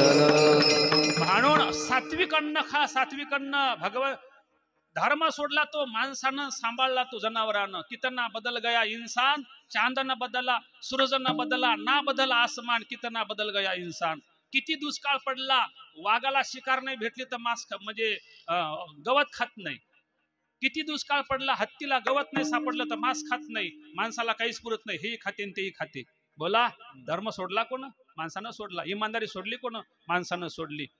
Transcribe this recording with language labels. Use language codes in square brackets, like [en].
[mr] म्हणून सात्विक अन्न खा, सात्विक अन्न. भगवत धर्म सोडला तो माणसानं, सांभाळला तो जनावरानं. [hi] कितना बदल गया इंसान, चांद न बदला, सूरज न बदला, ना बदला आसमान, कितना बदल गया इंसान. [mr] किती दुष्काळ पडला, वाघाला शिकार नाही भेटली तर मांस म्हणजे गवत खात नाही. किती दुष्काळ पडला, हत्तीला गवत नाही सापडलं तर मांस खात नाही. माणसाला काहीच पुरत नाही, हेही खाते आणि तेही खाते. बोला, धर्म सोडला कोण? माणसानं सोडला. इमानदारी सोडली कोण? माणसानं सोडली.